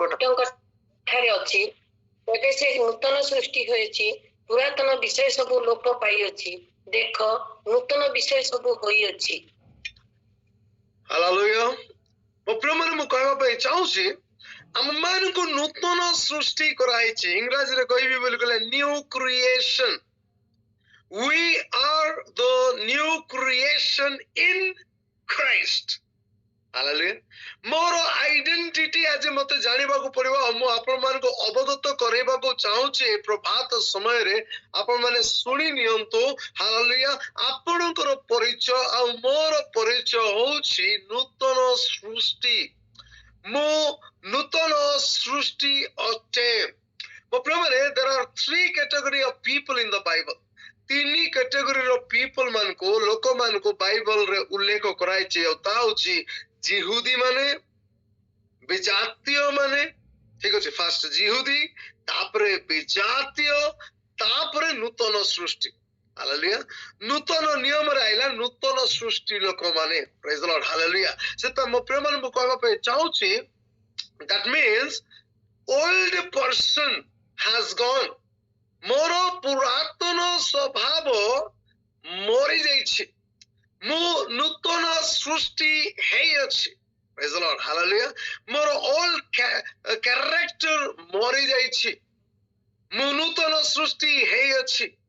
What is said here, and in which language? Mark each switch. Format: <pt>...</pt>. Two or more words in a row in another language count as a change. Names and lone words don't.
<or>ଖ୍ରୀଷ୍ଟଙ୍କ ଠାରେ ଅଛି, ତେବେ ସେ ନୂତନ ସୃଷ୍ଟି ହୋଇଛି, ପୁରାତନ ବିଷୟ ସବୁ ଲୋପ ପାଇଅଛି, ଦେଖ ନୂତନ ବିଷୟ ସବୁ ହୋଇଅଛି। ହାଲେଲୁୟା। ମୋ ପ୍ରିୟ ମାନେ ମୁଁ କହିବା ପାଇଁ ଚାହୁଁଛି, ଆମ ମାନଙ୍କୁ ନୂତନ ସୃଷ୍ଟି କରାଯାଇଛି। ଇଂରାଜୀରେ କହିବି ବୋଲି କହିଲେ</or> <en>new creation. We are the new creation in Christ.</en> <or>ହାଲେଲୁୟା। ମୋର ଆଇଡେଣ୍ଟିଟି ଆଜି ମତେ ଜାଣିବାକୁ ପଡିବ। ମୁଁ ଆପଣ ମାନଙ୍କୁ ଅବଗତ କରାଇବାକୁ ଚାହୁଁଛି ଏ ପ୍ରଭାତ ସମୟରେ। ଆପଣ ମାନେ ଶୁଣି ନିଅନ୍ତୁ। ହାଲେଲୁୟା। ଆପଣଙ୍କର ପରିଚୟ ଆଉ ମୋର ପରିଚୟ ହଉଛି ନୂତନ ସୃଷ୍ଟି। ମୁଁ ନୂତନ ସୃଷ୍ଟି ଅଟେ। ମୋ ପ୍ରିୟ ମାନେ,</or> <en>there are 3 category of people in the Bible.</en> <or>3</or> <en>categoryର people</en> <or>ମାନଙ୍କୁ, ଲୋକମାନଙ୍କୁ ବାଇବଲରେ ଉଲ୍ଲେଖ କରାଯାଇଛି। ଆଉ ତା ହଉଛି ଜିହୁଦୀ ମାନେ, ବିଜାତୀୟ ମାନେ, ଠିକ ଅଛି। ଫାଷ୍ଟ ଜିହୁଦୀ, ତାପରେ ବିଜାତୀୟ, ତାପରେ ନୂତନ ସୃଷ୍ଟି। ହାଲେଲୁୟା। ନୂତନ ନିୟମରେ ଆଇଲା ନୂତନ ସୃଷ୍ଟି ଲୋକମାନେ।</or> <en>Praise the Lord.</en> <or>ହାଲେଲୁୟା। ସେଥିପାଇଁ ମୋ ପ୍ରିୟ ମାନେ ମୁଁ କହିବା ପାଇଁ ଚାହୁଁଛି,</or> <en>that means old person has gone.</en> <or>ମୋର ପୁରାତନ ସ୍ୱଭାବ ମରି ଯାଇଛି, ମୁଁ ନୂତନ ସୃଷ୍ଟି ହେଇଅଛି।</or> <en>Praise the Lord. Hallelujah.</en> <or>ମୋର</or> <en>old character</en> <or>ମରି ଯାଇଛି, ମୁଁ ନୂତନ ସୃଷ୍ଟି ହେଇଅଛି।</or>